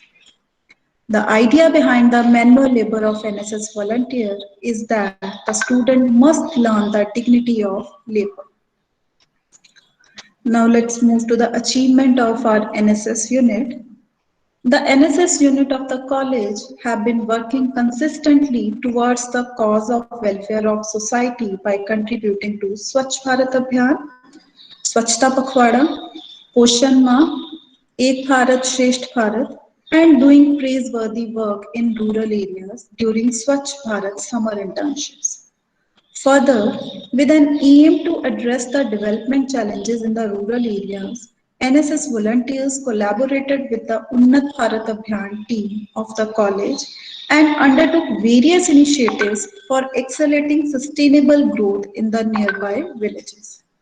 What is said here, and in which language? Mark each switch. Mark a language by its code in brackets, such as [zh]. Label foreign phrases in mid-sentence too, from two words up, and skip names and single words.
[en] The idea behind the manual labor of NSS volunteer is that the student must learn the dignity of labor. Now let's move to the achievement of our NSS unit. The NSS unit of the college have been working consistently towards the cause of welfare of society by contributing to Swachh Bharat Abhiyan, Swachhta Pakhwada, Poshan Ma, Ek Bharat Shresht Bharat, and doing praiseworthy work in rural areas during Swachh Bharat summer internships. Further, with an aim to address the development challenges in the rural areas, NSS volunteers collaborated with the Unnat Bharat Abhiyan team of the college and undertook various initiatives for accelerating sustainable growth in the nearby villages.